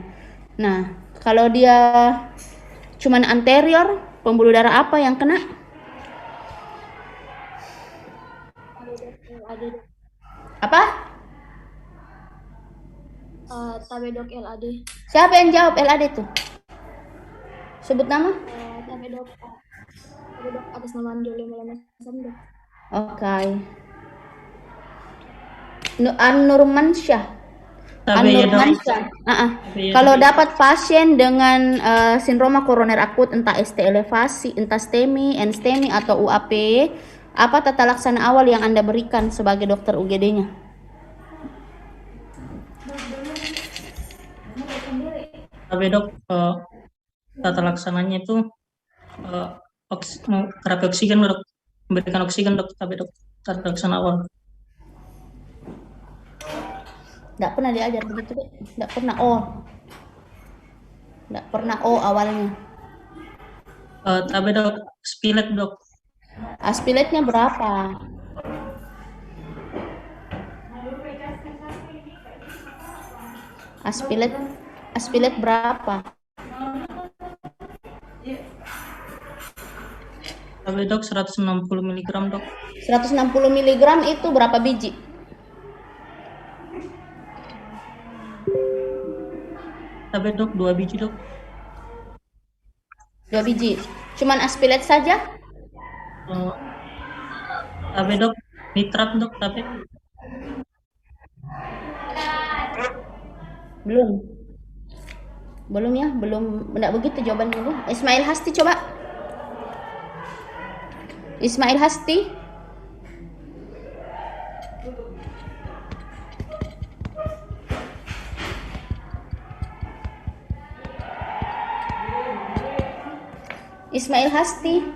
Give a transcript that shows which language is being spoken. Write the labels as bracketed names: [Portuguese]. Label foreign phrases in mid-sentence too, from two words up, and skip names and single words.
[Indonesian] Nah, kalau dia cuman anterior, pembuluh darah apa yang kena? Apa? Tabe dok LAD. Siapa yang jawab LAD tuh? Sebut nama? Tabe dok. Tabe dok atas nama Anjoli Maulana dok. Oke. An-Nurmansyah. An-Nurmansyah. Kalau dapat pasien dengan sindroma koroner akut entah ST elevasi, entah STEMI, NSTEMI atau UAP, apa tata laksana awal yang Anda berikan sebagai dokter UGD-nya? Tabe dok, tata laksananya itu terapi oksigen dok, memberikan oksigen dok. Tabe dok, tata laksana awal. Nggak pernah diajar begitu deh. Nggak pernah awalnya. Tabe dok, spilet dok. Aspiletnya berapa? Aspilet berapa? Tabe dok 160 mg dok. 160 mg itu berapa biji? Tabe dok 2 biji dok. 2 biji. Cuman aspilet saja? Tabe dok nitrat dok. Tabe belum ya, enggak begitu jawabannya Bu. Ismail Hasti coba. Ismail Hasti. Ismail Hasti.